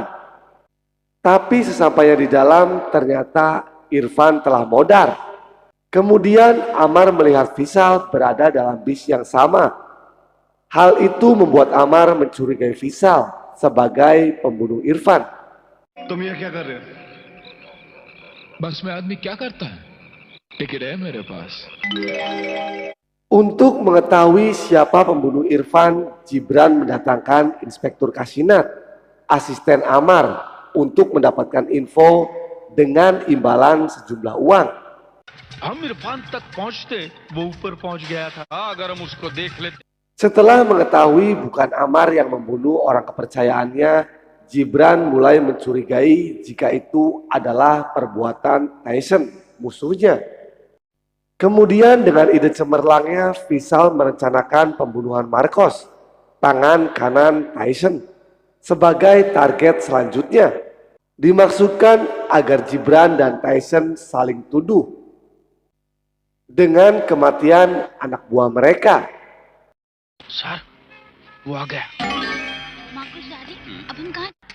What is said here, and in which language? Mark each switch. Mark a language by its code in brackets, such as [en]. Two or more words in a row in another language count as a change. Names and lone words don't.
[id] Tapi sesampainya di dalam, ternyata Irfan telah modar. Kemudian Ammar melihat Faisal berada dalam bis yang sama. Hal itu membuat Ammar mencurigai Faisal sebagai pembunuh Irfan. [hi] तुम ये क्या कर रहे हो? बस में आदमी क्या करता है? टिकट है मेरे पास। [id] Untuk mengetahui siapa pembunuh Irfan, Gibran mendatangkan Inspektur Kasinat, asisten Ammar, untuk mendapatkan info dengan imbalan sejumlah uang. [hi] हम इरफान तक पहुंचते वो ऊपर पहुंच गया था। अगर हम उसको देख लेते। [id] Setelah mengetahui bukan Ammar yang membunuh orang kepercayaannya, Gibran mulai mencurigai jika itu adalah perbuatan Tyson, musuhnya. Kemudian dengan ide cemerlangnya, Faisal merencanakan pembunuhan Marcos, tangan kanan Tyson, sebagai target selanjutnya. Dimaksudkan agar Gibran dan Tyson saling tuduh dengan kematian anak buah mereka. [hi] सर, वो आ गया। मार्कस डैडी, अब हम कहाँ?